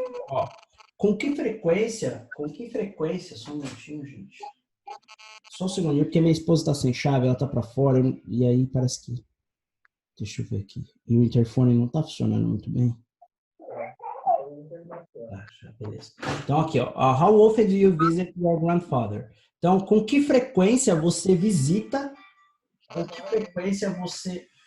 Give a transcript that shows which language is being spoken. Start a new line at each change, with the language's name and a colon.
Portuguese: Ó, com que frequência, só um minutinho, gente. Só um segundinho, porque minha esposa tá sem chave, ela tá pra fora, e aí parece que... Deixa eu ver aqui. E o interfone não tá funcionando muito bem. Beleza. Então, aqui, ó.
English: How often do you visit your grandfather?
Portuguese: Então, com que frequência você visita? Com que frequência você...